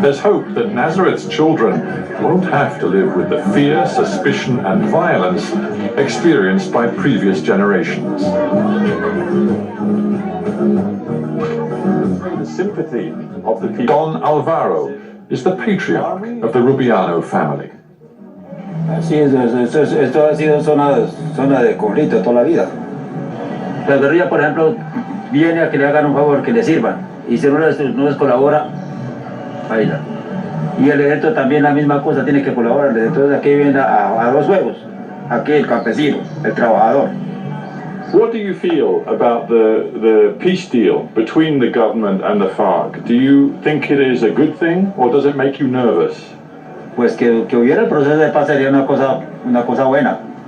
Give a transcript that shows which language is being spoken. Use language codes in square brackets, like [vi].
[en] There's hope that Nazareth's children won't have to live with the fear, suspicion and violence experienced by previous generations. The sympathy of the people. Don Alvaro is the patriarch of the Rubiano family. [es] Así es, esto ha sido zona de conflicto toda la vida. La guerrilla, por ejemplo, viene a que le hagan un favor, que le sirvan, y si no les colabora, baila. Y el ejército también la misma cosa, tiene que colaborar. Entonces aquí viene a dos juegos, aquí el campesino, el trabajador. [en] What do you feel about the peace deal between the government and the FARC? Do you think it is a good thing, or does it make you nervous? [es] Pues que hubiera el proceso de paz sería una cosa buena.